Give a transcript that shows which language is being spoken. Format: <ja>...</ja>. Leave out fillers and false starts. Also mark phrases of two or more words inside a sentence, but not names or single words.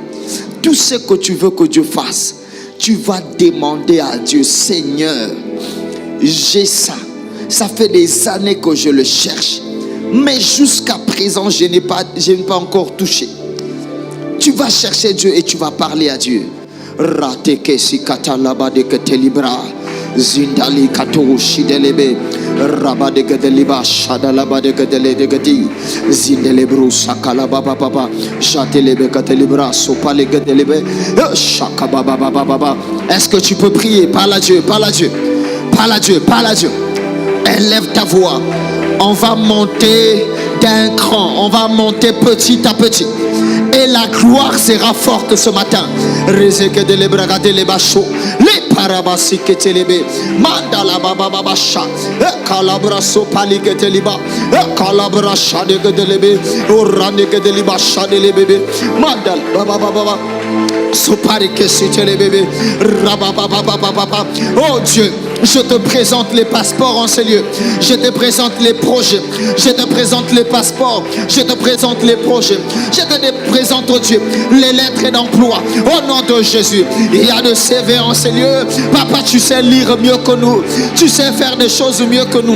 <fr>Tout ce que tu veux que Dieu fasse. Tu vas demander à Dieu, Seigneur, j'ai ça. Ça fait des années que je le cherche. Mais jusqu'à présent, je n'ai pas encore touché. Tu vas chercher Dieu et tu vas parler à Dieu. Zindali kato shidelebe rabade gadeliba shadalaba de gadeli zindelebru sakala baba baba chatelebe gatelibra sopale gadelebe shaka baba baba baba. Est-ce que tu peux prier? Parle à Dieu, parle à Dieu, parle à Dieu, parle à Dieu. Élève ta voix. On va monter d'un cran, on va monter petit à petit. Et la gloire sera forte ce matin. Rezeke de lebraga de lebacho. Les parabasi que telebe. Mandala baba baba sha. Calabra so pali que teliba. Calabra sha de lebe. Orane que de liba sha de lebe. Mandal baba baba. So pari que si telebe. Rababa baba baba. Oh Dieu. Je te présente les passeports en ces lieux. Je te présente les projets. Je te présente les passeports. Je te présente les projets. Je te présente, oh Dieu, les lettres d'emploi. Au nom de Jésus, il y a de CV en ces lieux. Papa, tu sais lire mieux que nous. Tu sais faire des choses mieux que nous.</fr>